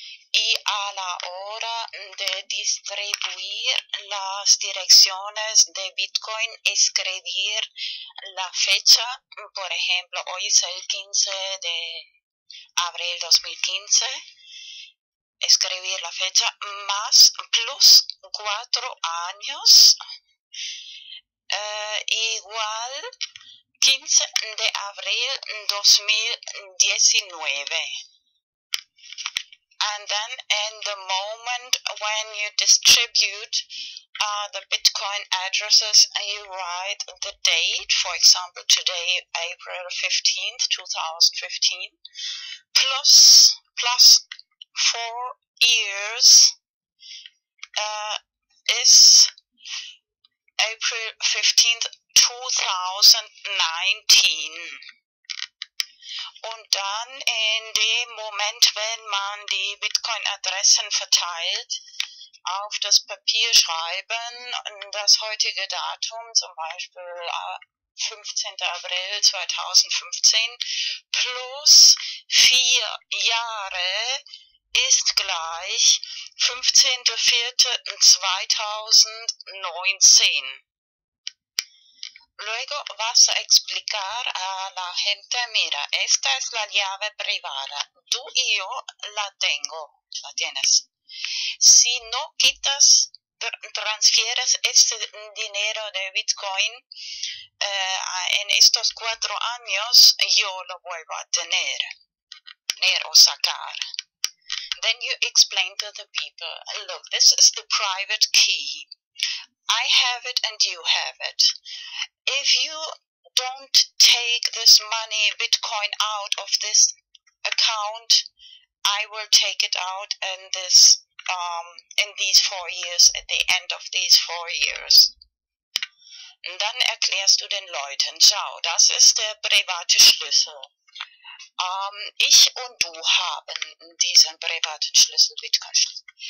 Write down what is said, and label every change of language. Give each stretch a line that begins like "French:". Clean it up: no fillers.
Spanish: Y a la hora de distribuir las direcciones de Bitcoin, escribir la fecha, por ejemplo, hoy es el 15 de abril 2015, escribir la fecha más plus 4 años, igual 15 de abril 2019.
English: And then in the moment when you distribute the Bitcoin addresses, you write the date, for example today April 15th, 2015, plus 4 years is April 15th, 2019.
German: Und dann in dem Moment, wenn man die Bitcoin-Adressen verteilt, auf das Papier schreiben, das heutige Datum, zum Beispiel 15. April 2015, plus 4 Jahre ist gleich 15.04.2019.
Spanish: Luego vas a explicar a la gente, mira, esta es la llave privada, tú y yo la tienes. Si no quitas, transfieres este dinero de Bitcoin en estos 4 años, yo lo vuelvo a tener o sacar.
English: Then you explain to the people, look, this is the private key. I have it and you have it. If you don't take this money, Bitcoin, out of this account, I will take it out in these 4 years, at the end of these 4 years.
German: Und dann erklärst du den Leuten, schau, das ist der private Schlüssel. Ich und du haben diesen privaten Schlüssel, Bitcoin-Schlüssel.